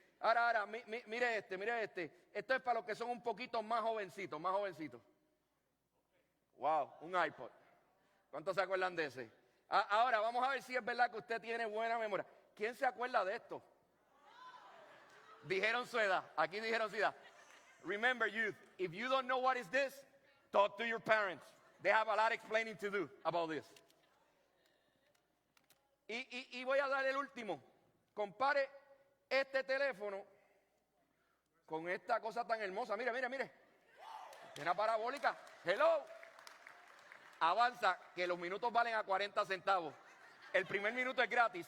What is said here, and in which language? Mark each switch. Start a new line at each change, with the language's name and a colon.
Spanish: Ahora, mire este. Esto es para los que son un poquito más jovencitos. Wow, un iPod. ¿Cuántos se acuerdan de ese? Ahora, vamos a ver si es verdad que usted tiene buena memoria. ¿Quién se acuerda de esto? Dijeron su edad. Aquí dijeron su edad.
English: Remember, youth, if you don't know what is this, talk to your parents. They have a lot explaining to do about this.
Spanish: Y voy a dar el último. Compare este teléfono con esta cosa tan hermosa. Mire. Una parabólica. Hello. Avanza, que los minutos valen a 40 centavos. El primer minuto es gratis.